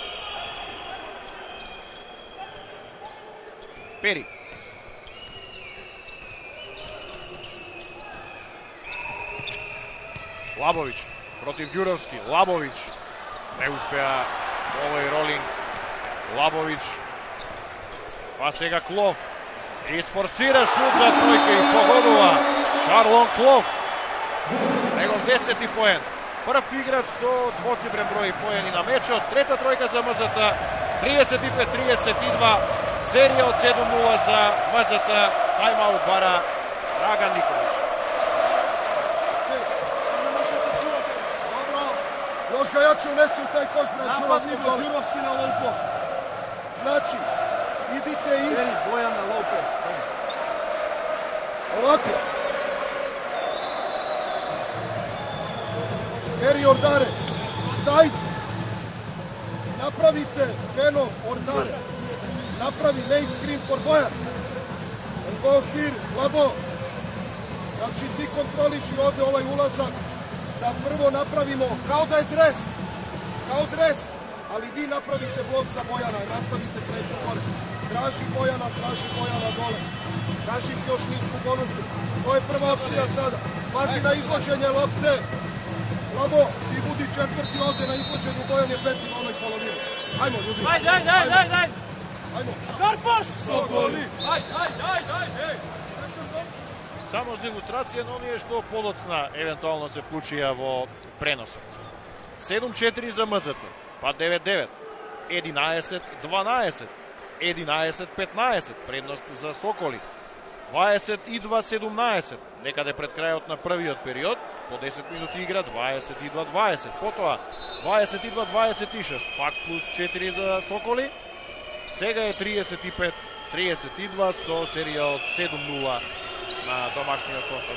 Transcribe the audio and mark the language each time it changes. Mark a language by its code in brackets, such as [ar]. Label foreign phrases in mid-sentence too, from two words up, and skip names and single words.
[mk] Пери. Лабовиќ против Ѓуровски. Лабовиќ не успеа овој ролинг. Лабовиќ. Па сега Клов. Исфорсира шут за тројке и погодува Шарлон Клов. Негов 10-ти поен. Прв играч до двоцифрен број поени на мечот. Трета тројка за МЗТ. 35-32. Серија од 7-0 за МЗТ. Тајмаут бара Драган Николич. [sr] Još ga jače unesi u taj koš, brad, Đurovski na [en] low post. [sr] Znači, idite iz... Bojan na [en] low post. [sr] Ovako. Eri Ordare, Sajd, napravite Beno Ordare, napravi [en] late screen for [sr] Bojan. [en] And go here, Labo. [sr] Znači, ti kontroliši ovde ovaj ulazak, da prvo napravimo kao da je dres, ali vi napravite blok za Bojana i nastavite kreću gore. Traži Bojana dole. Traži još nisu bonusi. To je prva opcija sada. Pazi na izvođenje lopte. Labo, ti budi četvrti ovde na izvođenju, Bojan je peti na onoj polovini. Ajmo, ljudi. Ajde. Ajmo. Karpoš! Sokoli! Ajde! [mk] Само за илустрација на оние што подоцна евентуално се вклучија во преносот. 7-4 за МЗТ, па 9-9, 11-12, 11-15, предност за Соколи, 22-17, некаде пред крајот на првиот период, по 10 минути игра, 22-20, потоа 22-26, пак плюс 4 за Соколи, сега е 35-32 со серија од 7-0 на домашниот состав.